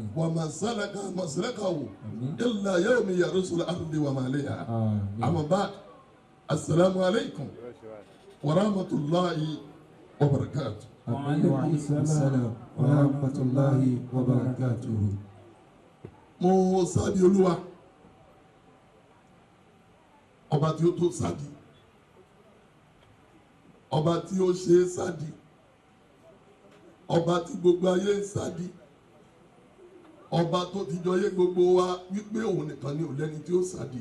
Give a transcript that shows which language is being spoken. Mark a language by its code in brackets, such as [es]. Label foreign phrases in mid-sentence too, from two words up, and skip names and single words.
[ar] ومن سلك مسلكه Amin. إلا يوم يرث الأرض وما عليها Amin. أما بعد السلام عليكم ورحمة الله وبركاته. وعليكم السلام ورحمة الله وبركاته. [yo] mo sáàdì olúwa ọba tí ó tó sáàdì ọba tí ó ṣe é sáàdì ọba tí gbogbo ayé ń sáàdì ọba tó ti jọ yé gbogbo wa wípé òun nìkan ni ò lẹ́ni tí ó sáàdì